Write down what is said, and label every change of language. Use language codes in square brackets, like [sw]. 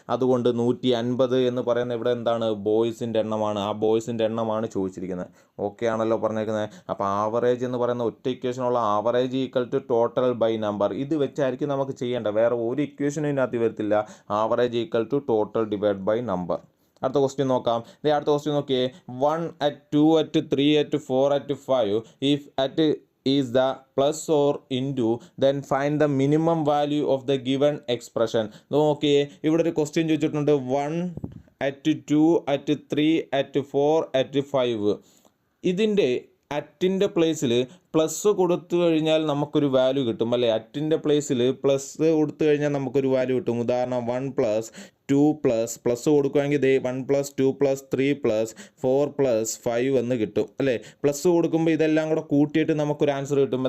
[ml] അതുകൊണ്ട് 150 എന്ന് പറയുന്നത് ഇവിടെ എന്താണ്? ബോയ്സിൻ്റെ എണ്ണമാണ്. ആ ബോയ്സിൻ്റെ എണ്ണമാണ് ചോദിച്ചിരിക്കുന്നത്. ഓക്കെ ആണല്ലോ പറഞ്ഞേക്കുന്നത്. അപ്പോൾ ആവറേജ് എന്ന് പറയുന്ന ഒറ്റ ഇക്വേഷനുള്ള average equal to total by number. ഇത് വെച്ചായിരിക്കും നമുക്ക് ചെയ്യേണ്ട. വേറെ ഒരു ഇക്വേഷനും ഇതിനകത്ത് വരത്തില്ല. Average equal to total divide by number. അടുത്ത ക്വസ്റ്റ്യൻ നോക്കാം. അടുത്ത ക്വസ്റ്റ്യൻ നോക്കിയേ, [en] 1 at 2 at 3 at 4 at 5 if at is the plus or into then find the minimum value of the given expression. [ml] നോക്കിയേ, ഇവിടെ ഒരു ക്വസ്റ്റ്യൻ ചോദിച്ചിട്ടുണ്ട്. [en] 1 at 2 at 3 at 4 at 5. [ml] ഇതിൻ്റെ അറ്റിൻ്റെ പ്ലേസിൽ പ്ലസ് കൊടുത്തു കഴിഞ്ഞാൽ നമുക്കൊരു വാല്യൂ കിട്ടും അല്ലേ? അറ്റിൻ്റെ പ്ലേസിൽ പ്ലസ് കൊടുത്തു കഴിഞ്ഞാൽ നമുക്കൊരു വാല്യൂ കിട്ടും. ഉദാഹരണം 1 + 2 പ്ലസ് കൊടുക്കുകയാണെങ്കിൽ ദേ 1 + 2 + 3 + 4 + 5 എന്ന് കിട്ടും അല്ലേ? പ്ലസ് കൊടുക്കുമ്പോൾ ഇതെല്ലാം കൂടെ കൂട്ടിയിട്ട് നമുക്കൊരു ആൻസർ കിട്ടും.